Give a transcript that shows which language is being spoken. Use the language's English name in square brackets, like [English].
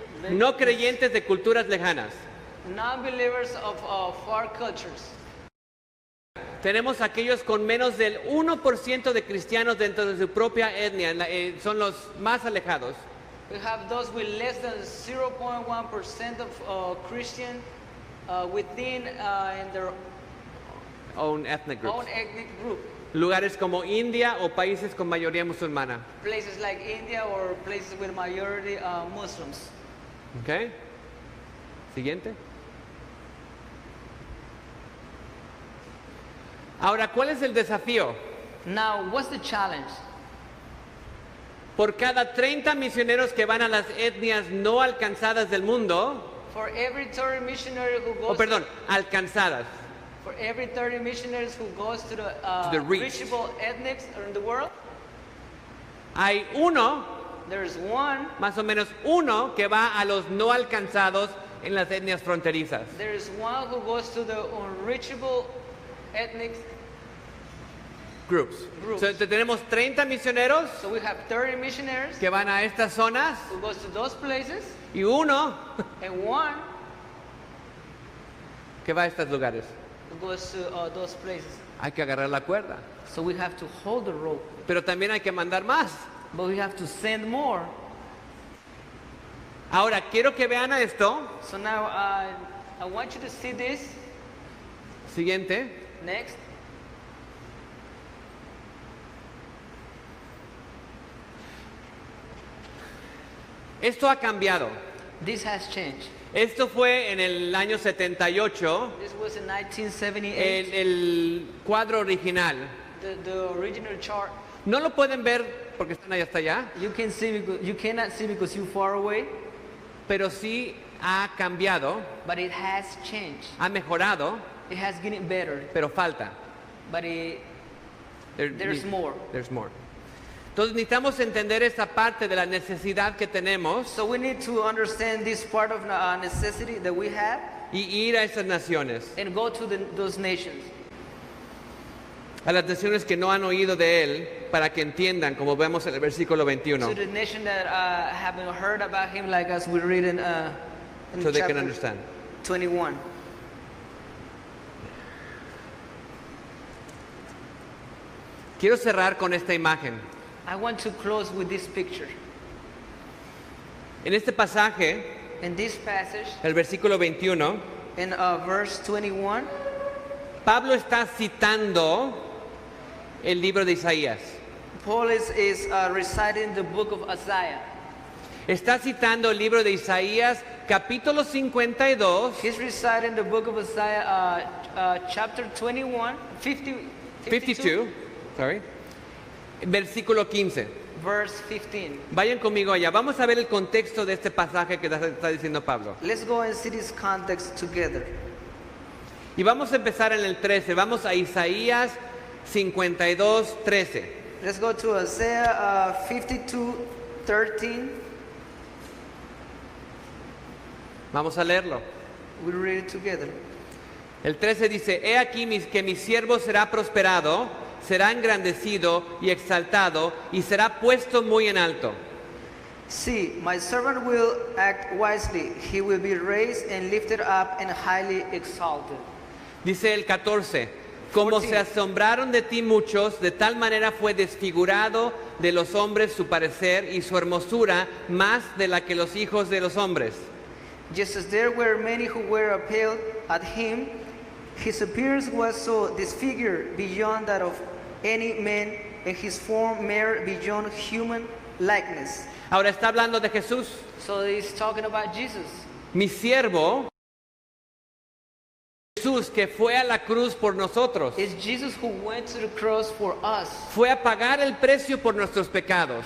[Spanish] No creyentes de culturas lejanas. [English] Non-believers of far cultures. [Spanish] Tenemos aquellos con menos del 1% de cristianos dentro de su propia etnia, son los más alejados. [English] We have those with less than 0.1% of Christian within in their Own ethnic groups. own ethnic group. [Spanish] lugares como India o países con mayoría musulmana. [English] Places like India or places with majority Muslims. [Spanish] ¿Ok? Siguiente. Ahora, ¿cuál es el desafío? [English] Now, what's the challenge? [Spanish] Por cada 30 misioneros que van a las etnias no alcanzadas del mundo, [English] For every 30 missionary who goes [Spanish] alcanzadas, [English] for every 30 missionaries who goes to the reach. reachable ethnics in the world, [Spanish] hay uno, [English] there's one, [Spanish] más o menos uno, que va a los no alcanzados en las etnias fronterizas. [English] there's one who goes to the unreachable ethnics. Groups. Groups. [Spanish] So, tenemos 30 misioneros [English] So we have 30 missionaries [Spanish] que van a estas zonas [English] who goes to those places, [Spanish] y uno [English] and one [Spanish] que va a estos lugares. [English] who goes to those places. [Spanish] Hay que agarrar la cuerda, [English] So we have to hold the rope, [Spanish] pero también hay que mandar más. [English] but we have to send more. [Spanish] Ahora, quiero que vean a esto. [English] So now I want you to see this. [Spanish] Siguiente. [English] Next. [Spanish] Esto ha cambiado. [English] This has changed. [Spanish] Esto fue en el año 78, [English] This was in 1978, [Spanish] el cuadro original. [English] the original chart. [Spanish] No lo pueden ver porque están allá hasta allá, [English] You can see because you cannot see because you're far away, [Spanish] pero sí ha cambiado, [English] but it has changed. [Spanish] ha mejorado, [English] It has getting better, [Spanish] pero falta. [English] but there's more. There's more. [Spanish] Entonces necesitamos entender esa parte de la necesidad que tenemos [English] So we need to understand this part of necessity that we have [Spanish] y ir a esas naciones, [English] and go to those nations. [Spanish] a las naciones que no han oído de Él, para que entiendan, como vemos en el versículo 21, [English] To the nation that haven't heard about him, like as we read in so they can chapter understand. 21. [Spanish] Quiero cerrar con esta imagen. [English] I want to close with this picture. [Spanish] En este pasaje, [English] In this passage, [Spanish] el versículo 21, [English] in verse 21, [Spanish] Pablo está citando el libro de Isaías. [English] Paul is reciting the book of Isaiah. [Spanish] Está citando el libro de Isaías, capítulo 52, [English] He's reciting the book of Isaiah, chapter 21, [Spanish] 52, [English] sorry, [Spanish] versículo 15. [English] verse 15. [Spanish] Vayan conmigo allá. Vamos a ver el contexto de este pasaje que está diciendo Pablo. [English] Let's go and see this context together. [Spanish] Y vamos a empezar en el 13. Vamos a Isaías 52, 13. [English] Let's go to Isaiah 52, 13. [Spanish] Vamos a leerlo. [English] We'll read it together. [Spanish] El 13 dice, he aquí que mi siervo será prosperado, será engrandecido y exaltado, y será puesto muy en alto. [English] See, my servant will act wisely. He will be raised and lifted up and highly exalted. [Spanish] Dice el 14, como [English] 14. [Spanish] se asombraron de ti muchos, de tal manera fue desfigurado de los hombres su parecer y su hermosura más de la que los hijos de los hombres. [English] Just as there were many who were appalled at him, his appearance was so disfigured beyond that of any man, and his form mere beyond human likeness. [Spanish] Ahora está hablando de Jesús. [English] So he's talking about Jesus. [Spanish] Mi siervo, Jesús, que fue a la cruz por nosotros. [English] It's Jesus who went to the cross for us. [Spanish] Fue a pagar el precio por nuestros pecados.